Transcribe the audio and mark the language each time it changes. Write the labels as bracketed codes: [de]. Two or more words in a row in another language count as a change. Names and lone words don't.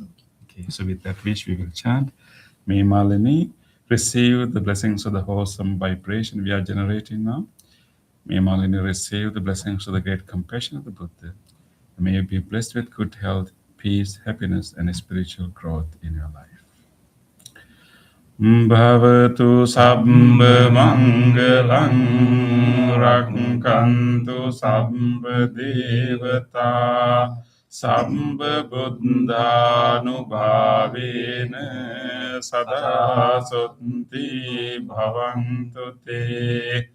[en] Okay, so with that wish, we will chant. May Malini receive the blessings of the wholesome vibration we are generating now. May Malini receive the blessings of the great compassion of the Buddha. May you be blessed with good health, peace, happiness, and spiritual growth in your life. [pi] Bhavatu sabbha mangalang rakkantu sabbha devata sabbha buddhanubhavena sada sutti bhavantu te.